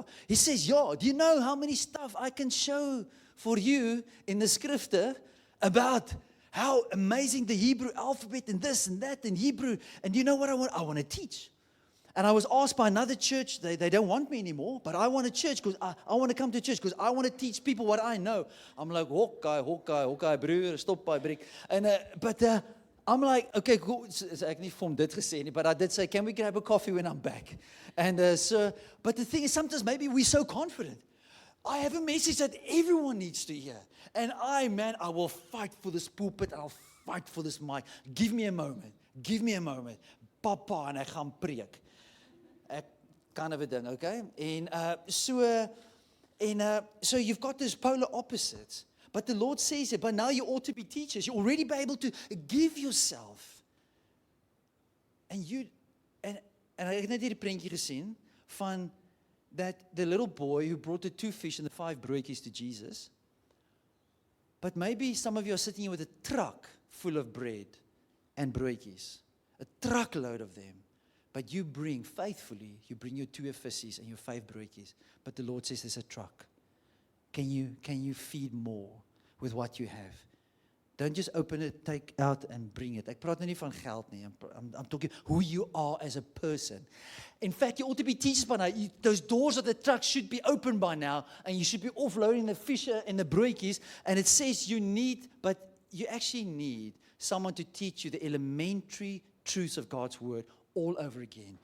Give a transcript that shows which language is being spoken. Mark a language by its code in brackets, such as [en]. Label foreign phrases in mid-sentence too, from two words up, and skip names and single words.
[en] He says, "Yeah, do you know how many stuff I can show for you in the Skrifte about how amazing the Hebrew alphabet and this and that and Hebrew, and you know what I want? I want to teach." And I was asked by another church, they don't want me anymore, but I want a church because I want to come to church because I want to teach people what I know. I'm like, Hawkeye, [af] broer, stop by breek. [en] And, but I'm like, okay, cool. [af] So ek nie vir hom dit gesê nie, [en] but I did say, "Can we grab a coffee when I'm back?" And but the thing is, sometimes maybe we're so confident. I have a message that everyone needs to hear. And I will fight for this pulpit, I'll fight for this mic. Give me a moment. [af] Papa, en ek gaan preek. Ek [en] kind of a [af] ding, okay? [en] And so you've got these polar opposites. But the Lord says it, but now you ought to be teachers. You already be able to give yourself. And [af] ek het net hierdie prentjie gesien van [en] that the little boy who brought the 2 fish and the 5 broodjies to Jesus. But maybe some of you are sitting here with a truck full of bread and broodjies. A truckload of them. But you bring your 2 vissies and your 5 broodjies. But the Lord says there's a truck. Can you feed more with what you have? Don't just open it, take out and bring it. [af] Ek praat nou nie van geld nie. [en] I'm talking who you are as a person. In fact, you ought to be teachers by now. Those doors of the truck should be open by now. And you should be offloading the fish and the broodjies. And it says you actually need someone to teach you the elementary truths of God's word all over again.